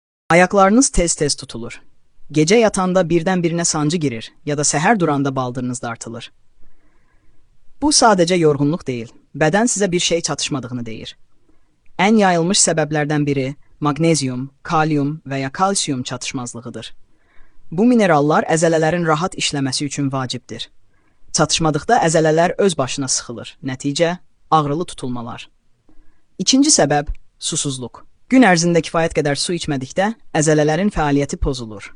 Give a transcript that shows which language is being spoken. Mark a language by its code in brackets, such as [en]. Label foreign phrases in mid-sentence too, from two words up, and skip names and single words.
[az] Ayaklarınız tez-tez tutulur. Gece yatanda birden-birine sancı girir ya da seher duranda baldırınız dartılır. [tr] Bu sadece yorgunluk değil, beden size bir şey çatışmadığını deyir. En yayılmış sebeplerden biri magnezyum, kalyum veya kalsiyum çatışmazlığıdır. [az] Bu minerallar əzələlərin rahat işləməsi üçün vacibdir. Çatışmadıqda əzələlər öz başına sıxılır. Nəticə, ağrılı tutulmalar. İkinci səbəb susuzluq. Gün ərzində kifayət qədər su içmədikdə əzələlərin fəaliyyəti pozulur.